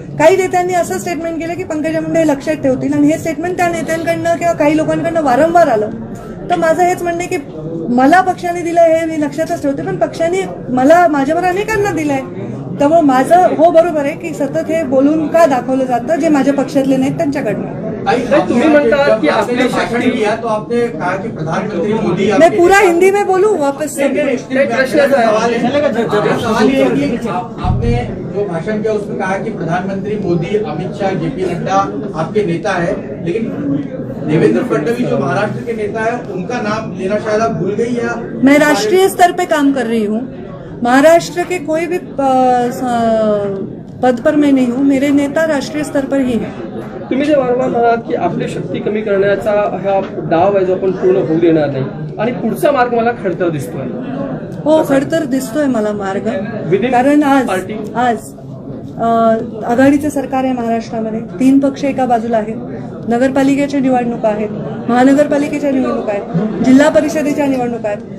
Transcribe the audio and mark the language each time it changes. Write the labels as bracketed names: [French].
[Marathi] काही नेत्यांनी असं स्टेटमेंट केलं की पंकजा मुंडे हे लक्षात ठेवतील, आणि हे स्टेटमेंट त्या नेत्यांकडनं किंवा काही लोकांकडनं वारंवार आलं. तर माझं हेच म्हणणं आहे की मला पक्षाने दिलं हे मी लक्षातच ठेवते, पण पक्षाने मला माझ्यावर अनेकांना दिलंय. त्यामुळे माझं हो बरोबर आहे की सतत हे बोलून का दाखवलं जातं जे माझ्या पक्षातले नाहीत त्यांच्याकडनं. तुम्ही म्हणता की आपली भाषण शक्ती [Hindi] किया तो आपने कहा कि प्रधानमंत्री मोदी मैं पूरा हिंदी में बोलूं वापस से? सवाल ये है कि आपने जो भाषण किया उसमें कहा कि प्रधानमंत्री मोदी, अमित शाह, जेपी नड्डा आपके नेता है, लेकिन देवेंद्र फडणवीस जो महाराष्ट्र के नेता है उनका नाम लेना शायद आप भूल गई या? मैं राष्ट्रीय स्तर पे काम कर रही हूँ, महाराष्ट्र के कोई भी पद पर मैं नहीं हूँ. मेरे नेता राष्ट्रीय स्तर पर ही है. [Marathi] तुम्ही जे वारंवार म्हणालात की आपली शक्ती कमी करण्याचा हा डाव आहे जो आपण पूर्ण होऊ देणार नाही, आणि पुढचा मार्ग मला खडतर दिसतोय. हो, खडतर दिसतोय मला मार्ग. [English] Within [Marathi] कारण [English] party? [Marathi] आज आघाडीचे सरकार आहे महाराष्ट्रामध्ये. 3 पक्ष एका बाजूला आहेत. नगरपालिकेच्या निवडणुका आहेत, महानगरपालिकेच्या निवडणुका आहेत, जिल्हा परिषदेच्या निवडणुका आहेत.